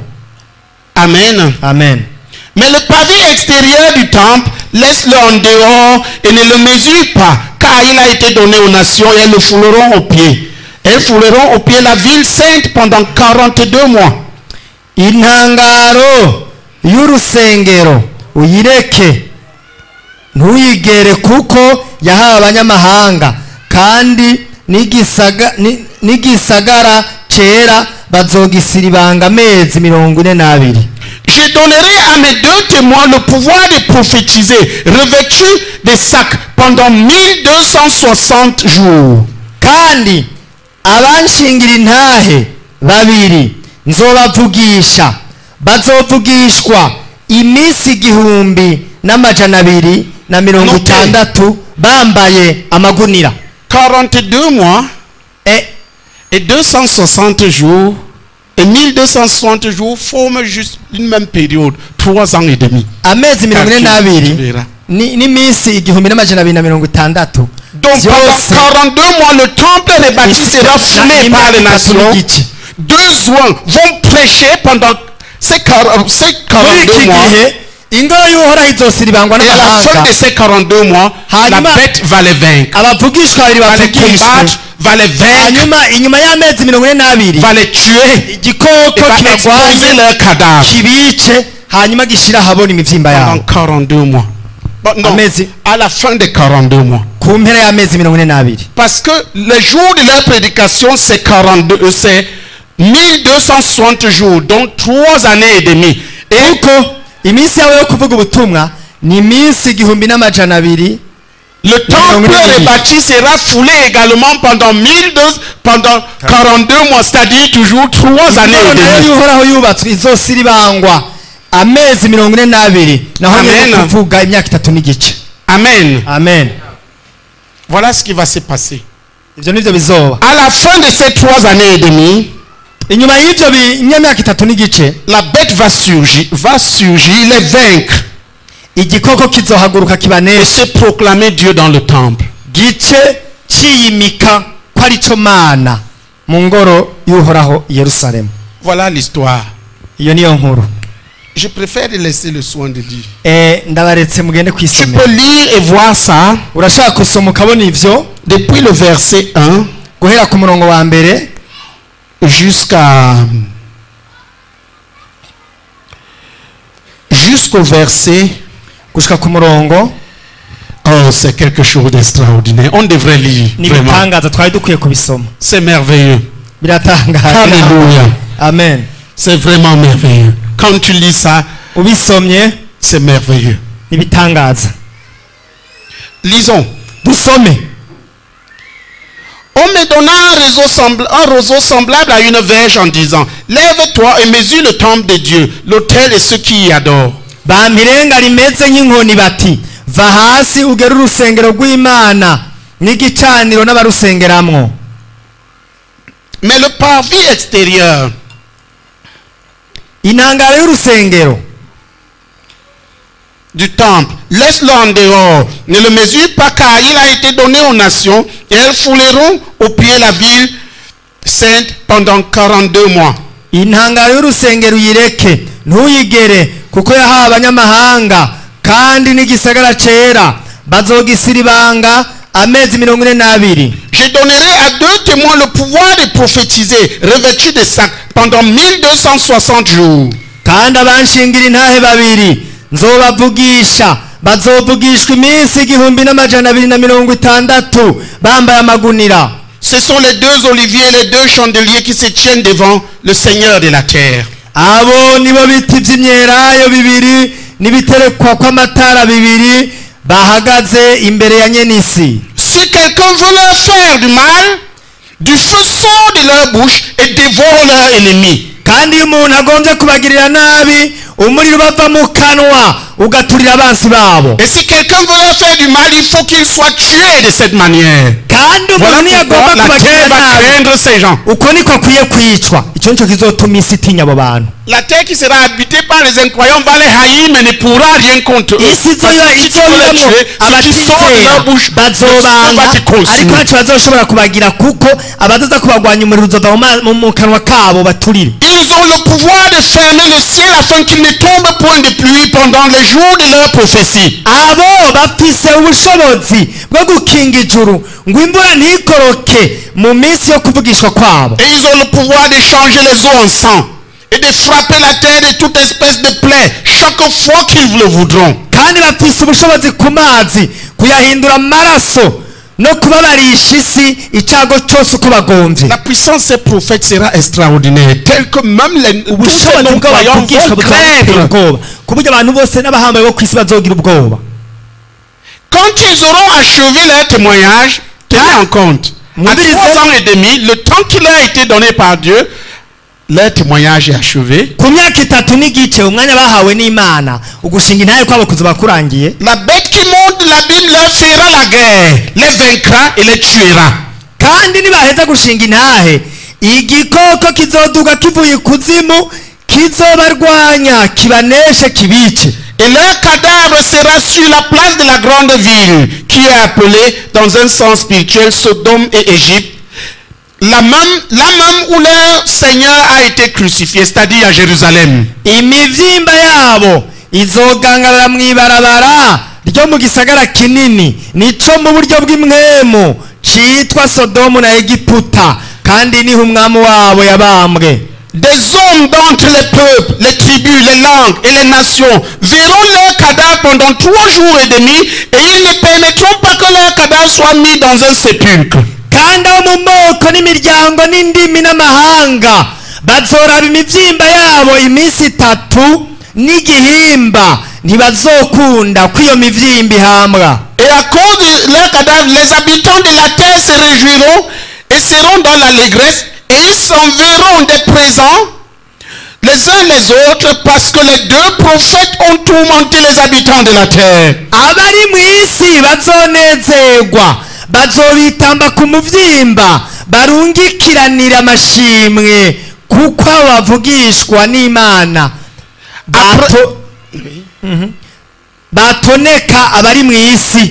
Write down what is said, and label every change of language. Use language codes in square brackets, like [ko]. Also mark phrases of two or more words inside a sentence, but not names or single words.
[fr] Amen. Amen. Mais le pavé extérieur du temple, laisse-le en dehors et ne le mesure pas, car il a été donné aux nations et elles le fouleront aux pieds. Elles fouleront aux pieds la ville sainte pendant 42 mois. [rn] Intangaro y'urusengero uyireke ntuyigere kuko yahawe abanyamahanga kandi n'igisagara cera bazogisiribanga amezi 42. [fr] Je donnerai à mes deux témoins le pouvoir de prophétiser, revêtus des sacs pendant 1260 jours. [rn] Kandi abanshingira intahe babiri nzobavugisha bazovugishwa iminsi 1260 bambaye amagunira. [fr] 42 mois et 260 jours et 1260 jours forment juste une même période, 3 ans et demi. [rn] Amezi 42 n'iminsi 1260. [fr] Donc pendant 42 mois, le temple rebâti sera foulé par les nations. 2 ans vont prêcher pendant ces 42 mois. Et à la fin de ces 42 mois, la bête va les vaincre. Va les combattre, va les vaincre, va les tuer, et va exposer leurs cadavres pendant 42 mois. Non, à la fin des 42 mois. Parce que le jour de leur prédication, c'est 1260 jours, donc 3 années et demie. Et [rn] iminsi yawe yo kuvuga ubutumwa ni iminsi 1200. [fr] Le temple rebâti sera foulé également pendant 42 mois, c'est-à-dire toujours 3 années et demie. [rn] Uhoraho yubatswe izosiribangwa amezi 42 naho nyine kuvuga imyaka 3 n'igice. [fr] Amen. Amen. Voilà ce qui va se passer. [rn] Ivyo nivyo bizoba. [fr] À la fin de ces 3 années et demie, [rn] inyuma y'ivyo imyaka 3 n'igice, [fr] la bête va surgir, les vaincre. [rn] Igikoko kizohaguruka [fr] Et [rn] kibanesha [fr] se proclamer Dieu dans le temple. [rn] gice ciyimika ko ari cyo Mana mu ngoro y'Uhoraho Yerusalemu. [fr] Voilà l'histoire. [rn] Iyo niyo nkuru. [fr] Je préfère laisser le soin de dire. [rn] Ndabaretse mugende [fr] Tu [rn] kwisomera. [fr] peux lire et voir ça [rn] Urashaka kusoma ukabona ivyo [fr] depuis le verset 1 [rn] guhera ku murongo wa mbere [fr] jusqu'au verset. [rn] gushika ku murongo. [fr] Oh, c'est quelque chose d'extraordinaire. On devrait lire. Vraiment. [rn] Nibitangaza twari dukwiye kubisoma. [fr] C'est merveilleux. [rn] Biratangaza. [fr] Alléluia. Amen. C'est vraiment merveilleux. Quand tu lis ça, [rn] Ubisomye [fr] c'est merveilleux. [rn] nibitangaza. [fr] Lisons. [rn] Dusome. [fr] On me donna un roseau semblable à une verge en disant, lève-toi et mesure le temple de Dieu, l'autel et ceux qui y adorent. [rn] Bampirenga rimeze nk'inkoni bati va hasi ugere urusengero rw'Imana n'igicaniro n'abarusengeramwo. [fr] Mais le parvis extérieur, [rn] intangaro y'urusengero [fr] du temple, laisse-le en dehors, ne le mesure pas car il a été donné aux nations et elles fouleront au pied la ville sainte pendant 42 mois. [rn] intangaro y'urusengero uyireke ntuyigere kuko yahawe abanyamahanga kandi n'igisagara cera bazogisiribanga amezi 42. [fr] Je donnerai à 2 témoins le pouvoir de prophétiser, revêtus de sacs pendant 1260 jours. [rn] kandi abanshingira intahe babiri nzobavugisha bazovugishwa iminsi 1260 bambaye amagunira. [fr] Ce sont les 2 oliviers et les 2 chandeliers qui se tiennent devant le Seigneur de la terre. [rn] Abo nibo biti by'imyelayo bibiri n'ibiterekwa kw'amatara bibiri bahagaze imbere ya nyenisi. [fr] Si quelqu'un veut leur faire du mal, du feu sort de leur bouche et dévore leurs ennemis. [rn] kandi iyo umuntu agombye kubagirira nabi umuriro ubava mu kanwa ugaturira abansi babo. [fr] Et si quelqu'un veut leur faire du mal, il faut qu'il soit tué de cette manière. [rn] kandi [fr] Voilà [rn] umuntu [fr] pourquoi [rn] yagomba [fr] la terre [rn] kubagirira [fr] va [rn] nabi [fr] craindre ces gens. [rn] uko niko akwiye kwicwa. icyo nicyo kizotuma isi itinya abo bantu. [fr] La terre qui sera habitée par les incroyants va les haïr, mais ne pourra rien contre eux. [rn] isi [fr] Parce que si tu veux les tuer, si tu sors de leur bouche, [rn] bazobanga [fr] va te [rn] ariko [fr] consumer. [rn] ntacyo bazoshobora kubagira kuko abazaza kubagwanya umuriro uzova mu kanwa kabo baturire. [fr] Ils ont le pouvoir de fermer le ciel afin qu'il ne tombe point de pluie pendant les jours de leur prophétie. [rn] abo bafise ubushobozi bwo gukinga ijuru ngo imvura ntikoroke mu minsi yo kuvugishwa kwabo. [fr] Et ils ont le pouvoir de changer les eaux en sang et de frapper la terre de toute espèce de plaie chaque fois qu'ils le voudront. [rn] kandi bafise ubushobozi ku mazi kuyahindura amaraso no kubabarisha isi icyago cyose uko bagomvye. [fr] La puissance de ces prophètes sera extraordinaire, tel que même les tous les [rn] ubushobozi [fr] non-croyants [rn] bw'abavugishwa [fr] vont [rn] buzatera [fr] craindre. [rn] ubwoba ku buryo abantu bose n'abahambaye bo ku isi bazogira ubwoba. [fr] Quand ils auront achevé leur témoignage, tenez en compte, à 3 ans et demi, le temps qui leur a été donné par Dieu, leur témoignage est achevé. [rn] ku myaka 3 n'igice umwanya bahawe n'Imana ugushinga intahe kwabo kuzoba kurangiye. [fr] La bête qui monte de l'abîme leur fera la guerre, les vaincra et les tuera. [rn] kandi nibaheza gushinga intahe igikoko kizoduga kivuye ikuzimu kizobarwanya kibaneshe kibice. [fr] Et leur cadavre sera sur la place de la grande ville, qui est appelée, dans un sens spirituel, Sodome et Égypte, la même où leur Seigneur a été crucifié, c'est-à-dire à Jérusalem. [rn] imivyimba yabo izogangarara mw'ibarabara ryo mu gisagara kinini nico mu buryo bw'imwemu citwa Sodomu na Egiputa, kandi niho umwami wabo yabambwe. [fr] Des hommes d'entre les peuples, les tribus, les langues et les nations verront leurs cadavres pendant 3 jours et demi, et ils ne permettront pas que leurs cadavres soient mis dans un sépulcre. [rn] kandi abo mu moko n'imiryango n'indimi n'amahanga bazoraba imivyimba yabo iminsi 3 n'igihimba, ntibazokunda ko iyo mivyimba ihambwa. [fr] Et à cause de leurs cadavres, les habitants de la terre se réjouiront et seront dans l'allégresse, et ils s'enverront des présents les uns les autres, parce que les 2 prophètes ont tourmenté les habitants de la terre. [rn] abari mu isi bazonezerwa, bazobitamba ku muvyimba, barungikiranira amashimwe kuko bavugishwa n'Imana. batoneka abari mu isi.